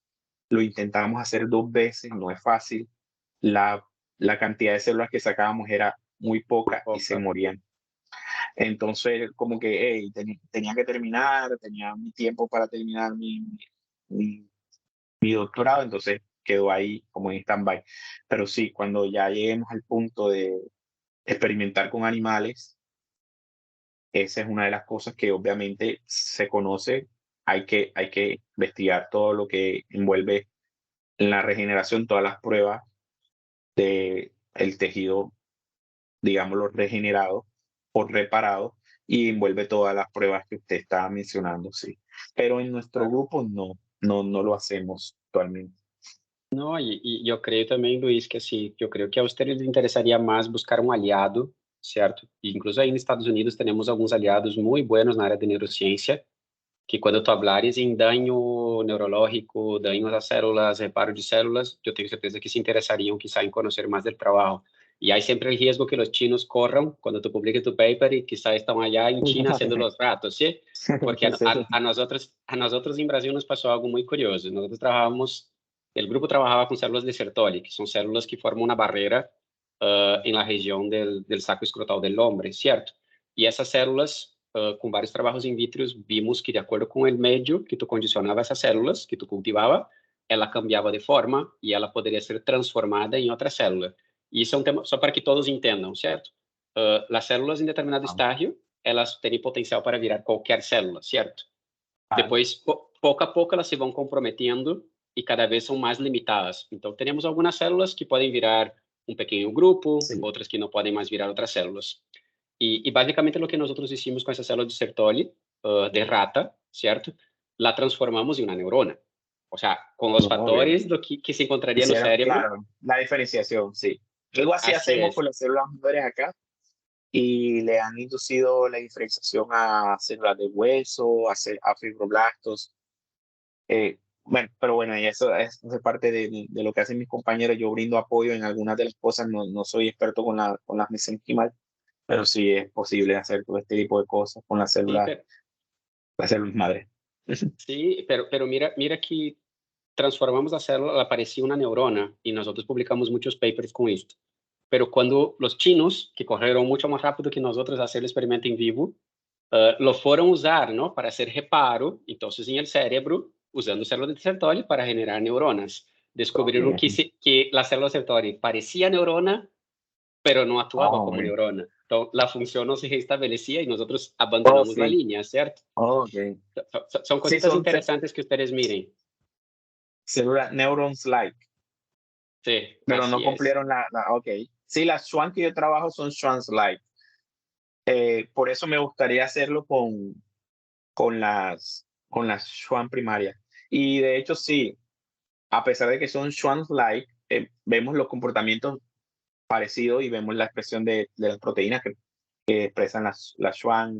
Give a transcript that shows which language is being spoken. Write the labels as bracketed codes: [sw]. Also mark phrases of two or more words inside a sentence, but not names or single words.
[es] Lo intentamos hacer 2 veces, no es fácil. La cantidad de células que sacábamos era muy poca y se Opa. morían. Entonces, como que hey, tenía que terminar, tenía mi tiempo para terminar mi, mi doctorado, entonces quedó ahí como en stand-by. Pero sí, cuando ya lleguemos al punto de experimentar con animales, esa es una de las cosas que obviamente se conoce. Hay que investigar todo lo que envuelve la regeneración, todas las pruebas de el tejido, digámoslo, regenerado o reparado, y envuelve todas las pruebas que usted estaba mencionando, sí. Pero en nuestro grupo no lo hacemos actualmente. [pt] Não, e eu creio também, Luiz, que assim, eu creio que a você lhe interessaria mais buscar um aliado, certo? E incluso aí nos Estados Unidos temos alguns aliados muito buenos na área de neurociência, que quando tu hablares em dano neurológico, danos às células, reparo de células, eu tenho certeza que se interessariam, quizá, em conhecer mais do trabalho. [es] Y hay siempre el riesgo que los chinos corran cuando tú publiques tu paper y quizás están allá en China haciendo los ratos, ¿sí? Porque a nosotros en Brasil nos pasó algo muy curioso. Nosotros trabajamos, el grupo trabajaba con células de Sertoli, que son células que forman una barrera en la región del saco escrotal del hombre, ¿cierto? Y esas células, con varios trabajos in vitro, vimos que de acuerdo con el medio que tú condicionaba esas células, que tú cultivaba, ela cambiaba de forma y [pt] ela poderia ser transformada em outra célula. E isso é um tema só para que todos entendam, certo? As células em determinado estágio, elas têm potencial para virar qualquer célula, certo? Depois, pouco a pouco, elas se vão comprometendo e cada vez são mais limitadas. Então, teremos algumas células que podem virar um pequeno grupo, outras que não podem mais virar outras células. E basicamente, o que nós hicimos com essa célula de Sertoli, de rata, certo? [es] La transformamos [pt] em uma [es] neurona. O sea, con los factores lo que se encontraría en el cerebro. Claro, la diferenciación, sí. Algo así, Así hacemos es. con las células madres acá y le han inducido la diferenciación a células de hueso, a fibroblastos. Bueno, pero bueno, y eso es parte de lo que hacen mis compañeros. Yo brindo apoyo en algunas de las cosas, no soy experto con las mesenquimal, pero sí es posible hacer todo este tipo de cosas con las células madres. Sí, pero mira que [pt] transformamos a célula, ela parecia uma neurona, e nós publicamos muitos papers com isso. Pero quando os chinos, que correram muito mais rápido que nós outros [es] a hacer el experimento [pt] em vivo, lo foram usar, ¿no? [es] Para hacer reparo, entonces en el cerebro, usando células de Sertoli para generar neuronas. Descubrieron que la célula Sertoli parecía neurona, pero no actuaba como neurona. Entonces, la función no se restablecía y nosotros abandonamos la línea, ¿cierto? Okay. Son cositas interesantes que ustedes miren. Célula neurons-like. Sí, pero no cumplieron ok. Sí, las Schwann que yo trabajo son Schwann-like. Por eso me gustaría hacerlo con las Schwann primarias. Y de hecho, sí, a pesar de que son Schwann-like, vemos los comportamientos parecidos y vemos la expresión de las proteínas que expresan las Schwann.